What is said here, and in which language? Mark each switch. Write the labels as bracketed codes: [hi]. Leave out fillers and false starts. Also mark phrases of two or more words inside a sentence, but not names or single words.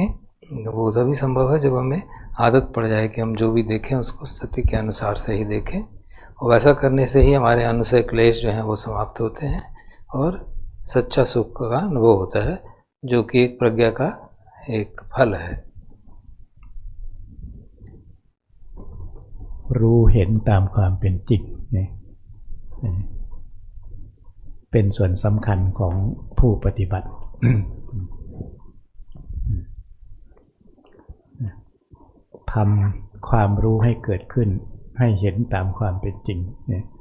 [hi] वो तभी संभव है जब हमें आदत पड़ जाए कि हम जो भी देखें उसको स्थिति के अनुसार से ही देखें, और वैसा करने से ही हमारे अनुसय क्लेश जो हैं वो समाप्त होते हैं और सच्चा सुख का अनुभव होता है, जो कि एक प्रज्ञा का एक फल है। [th] รู้เห็นตามความเป็นจริงเนี่ยเป็นส่วนสำคัญของผู้ปฏิบัติ ทำความรู้ให้เกิดขึ้นให้เห็นตามความเป็นจริงเนี่ย